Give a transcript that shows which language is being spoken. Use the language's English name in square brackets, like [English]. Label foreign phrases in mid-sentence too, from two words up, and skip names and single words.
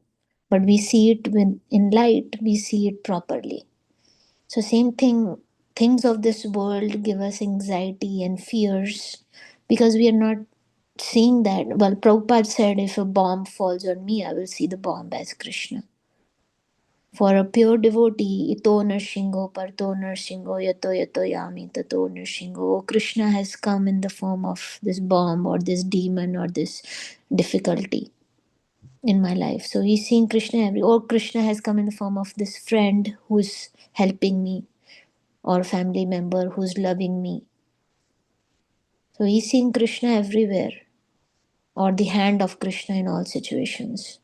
[English] But we see it in light, we see it properly. So, same thing, things of this world give us anxiety and fears because we are not seeing that. Well, Prabhupada said, if a bomb falls on me, I will see the bomb as Krishna. For a pure devotee, [Sanskrit] इतो नृसिंहः परतो नृसिंहः यतो यतो यामि ततो नृसिंहः. [English] Krishna has come in the form of this bomb or this demon or this difficulty in my life. So he's seeing Krishna or Krishna has come in the form of this friend who's helping me or family member who's loving me. So he's seeing Krishna everywhere or the hand of Krishna in all situations.